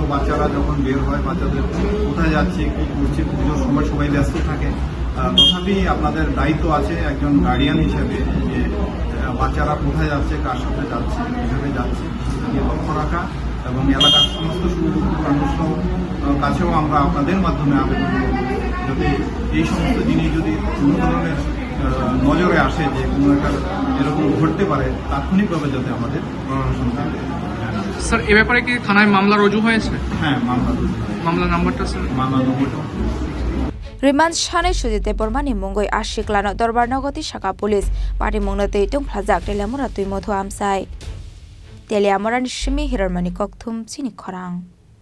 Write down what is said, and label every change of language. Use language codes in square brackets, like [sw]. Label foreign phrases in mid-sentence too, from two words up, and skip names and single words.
[bn] বাচ্চারা যখন বের হয় বাচ্চাদের কোথায় যাচ্ছে কি করছে পুজোর সময় সবাই ব্যস্ত থাকে তথাপি আপনাদের দায়িত্ব আছে একজন গার্ডিয়ান হিসেবে যে বাচ্চারা কোথায় যাচ্ছে কার সাথে যাচ্ছে কীভাবে যাচ্ছে সেটা লক্ষ্য রাখা এবং এলাকার সমস্ত মানুষের কাছেও আমরা আপনাদের মাধ্যমে আবেদন করব যাতে এই সমস্ত জিনিস যদি কোনো ধরনের নজরে আসে যে কোনো একটা এরকম ঘটতে পারে তাৎক্ষণিকভাবে যাতে আমাদের প্রশাসন থাকে স্যার এ ব্যাপারে কি থানায় মামলা রুজু হয়েছে হ্যাঁ মামলা নাম্বারটা স্যার মামলা নম্বরটা [trk] Remand Shane Suji Debermani Mungoi Ashiklano Dorbar Nogoti Shaka [en] Police Party [trk] Mungnote Tungplazak Telamura Tuimodo Amsai Telamura Shimi Hiramani Koktum Chini Khorang